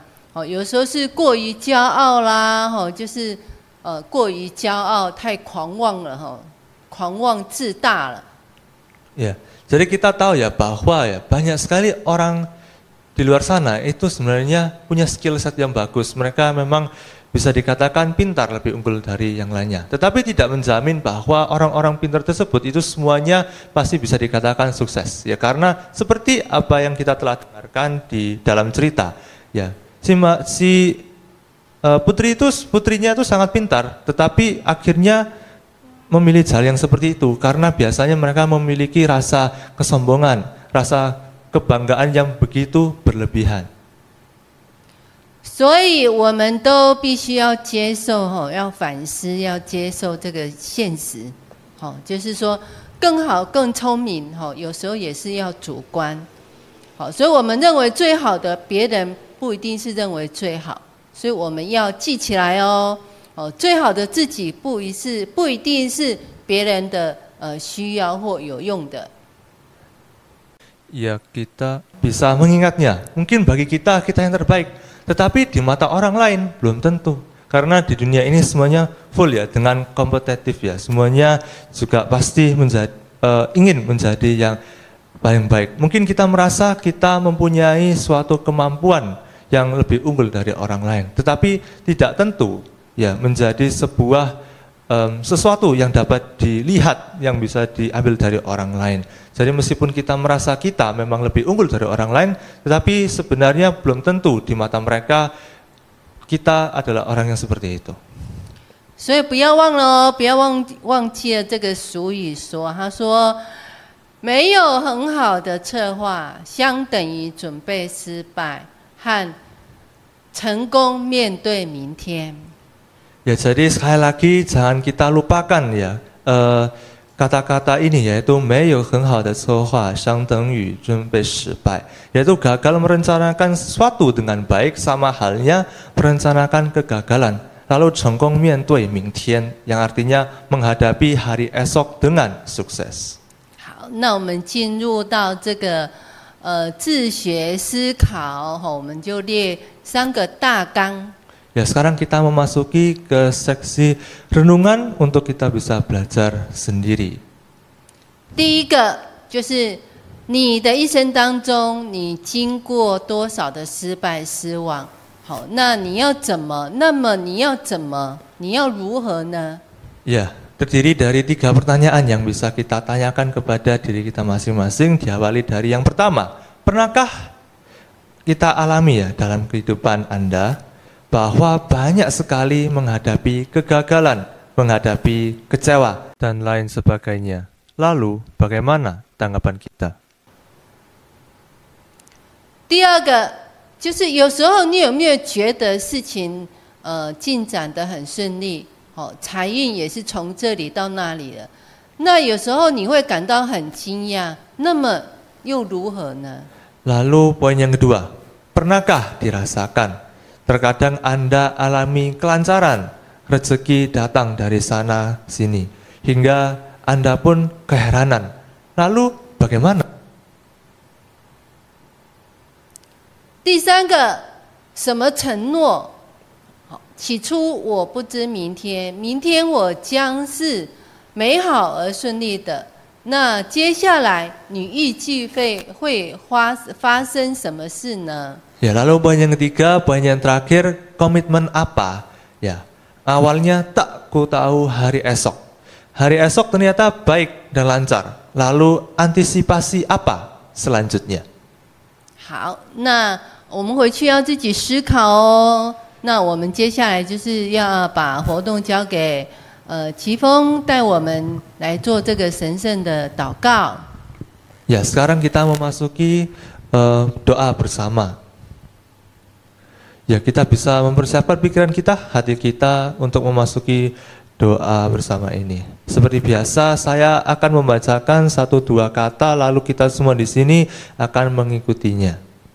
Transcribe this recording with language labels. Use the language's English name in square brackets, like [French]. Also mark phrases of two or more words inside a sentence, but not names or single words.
[Chinese] 有时候是过于骄傲啦，就是过于骄傲，太狂妄了，狂妄自大了。 [Indonesian] Ya, jadi kita tahu ya bahwa ya banyak sekali orang di luar sana itu sebenarnya punya skill set yang bagus. Mereka memang bisa dikatakan pintar, lebih unggul dari yang lainnya. Tetapi tidak menjamin bahwa orang-orang pintar tersebut itu semuanya pasti bisa dikatakan sukses. Ya, karena seperti apa yang kita telah dengarkan di dalam cerita, ya putrinya itu sangat pintar, tetapi akhirnya memilih jalan yang seperti itu karena biasanya mereka memiliki rasa kesombongan, rasa kebanggaan yang begitu berlebihan. [Chinese] 所以我们都必须要接受要反思，要接受这个现实，就是说更好、更聪明，有时候也是要主观，所以我们认为最好的，别人不一定是认为最好，所以我们要记起来哦。最好的自己不一定是别人的需要或有用的。 [Indonesian] Ya, kita bisa mengingatnya. Mungkin bagi kita yang terbaik, tetapi di mata orang lain belum tentu. Karena di dunia ini semuanya full ya dengan kompetitif ya. Semuanya juga pasti ingin menjadi yang paling baik. Mungkin kita merasa kita mempunyai suatu kemampuan yang lebih unggul dari orang lain, tetapi tidak tentu. Ya, menjadi sebuah sesuatu yang dapat dilihat, yang bisa diambil dari orang lain. Jadi meskipun kita merasa kita memang lebih unggul dari orang lain, tetapi sebenarnya belum tentu di mata mereka kita adalah orang yang seperti itu. [Chinese] 所以不要忘了哦，不要忘记了这个俗语说，他说没有很好的策划，相等于准备失败和成功面对明天。 [Indonesian] Ya, jadi sekali lagi jangan kita lupakan ya kata-kata ini, yaitu [Chinese] 没有很好的策划相等于准备失败, [Indonesian] yaitu gagal merencanakan sesuatu dengan baik sama halnya merencanakan kegagalan. [Chinese] Lalu 成功面对明天, [Indonesian] yang artinya menghadapi hari esok dengan sukses. [Chinese] 好，那我们进入到这个自学思考，我们就列3个大纲。 [Indonesian] Ya, sekarang kita memasuki ke seksi renungan untuk kita bisa belajar sendiri. [Chinese] 第一个就是你的一生当中，你经过多少的失败、失望？好，那你要怎么？那么你要怎么？你要如何呢？ [Indonesian] Ya, terdiri dari 3 pertanyaan yang bisa kita tanyakan kepada diri kita masing-masing. Diawali dari yang pertama, pernahkah kita alami ya dalam kehidupan Anda bahwa banyak sekali menghadapi kegagalan, menghadapi kecewa, dan lain sebagainya. Lalu, bagaimana tanggapan kita? [Chinese] 第二个就是有时候你有没有觉得事情进展得很顺利，财运也是从这里到那里了，那有时候你会感到很惊讶，那么又如何呢？ [Indonesian] Lalu poin yang kedua, pernahkah dirasakan? Terkadang Anda alami kelancaran, rezeki datang dari sana sini, hingga Anda pun keheranan. Lalu bagaimana? [Chinese] 第三个，什么承诺？起初我不知明天，明天我将是美好而顺利的。那接下来你预计会发生什么事呢？ [Indonesian] Ya, lalu poin yang ketiga, poin yang terakhir, komitmen apa? Ya, awalnya tak ku tahu hari esok. Hari esok ternyata baik dan lancar. Lalu antisipasi apa selanjutnya? [Chinese] 好，那我们回去要自己思考哦。那我们接下来就是要把活动交给齐峰带我们来做这个神圣的祷告。 [Indonesian] Ya, sekarang kita memasuki doa bersama. Ya, kita bisa mempersiapkan pikiran kita, hati kita untuk memasuki doa bersama ini. Seperti biasa, saya akan membacakan 1-2 kata, lalu kita semua di sini akan mengikutinya.